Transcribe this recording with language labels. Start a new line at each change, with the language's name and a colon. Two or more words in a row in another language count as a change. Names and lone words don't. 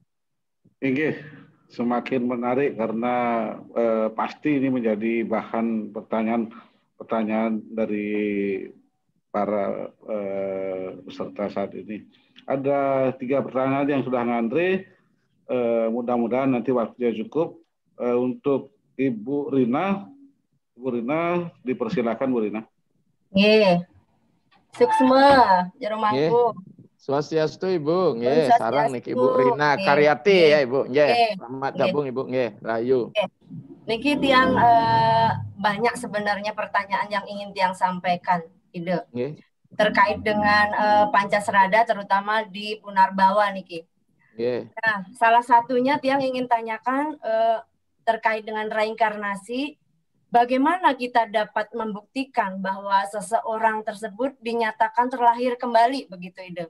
Indonesian: Oke, semakin menarik karena pasti ini menjadi bahan pertanyaan dari para peserta saat ini. Ada 3 pertanyaan yang sudah ngantri. Mudah-mudahan nanti waktunya cukup. Untuk Ibu Rina dipersilakan Bu Rina.
Balinese: Nggih. Suksma, jero mangku. Swastiastu Ibu, nggih, sareng niki Ibu Rina Karyati ya Ibu, nggih.
Indonesian: Selamat gabung Ibu, nggih, rahayu. Niki tiang banyak sebenarnya pertanyaan yang ingin tiang sampaikan, ide. Terkait dengan Pancasrada terutama di Punarbawa niki. Nah, salah satunya tiang ingin tanyakan terkait dengan reinkarnasi, bagaimana kita dapat membuktikan bahwa seseorang tersebut dinyatakan terlahir kembali, begitu ide?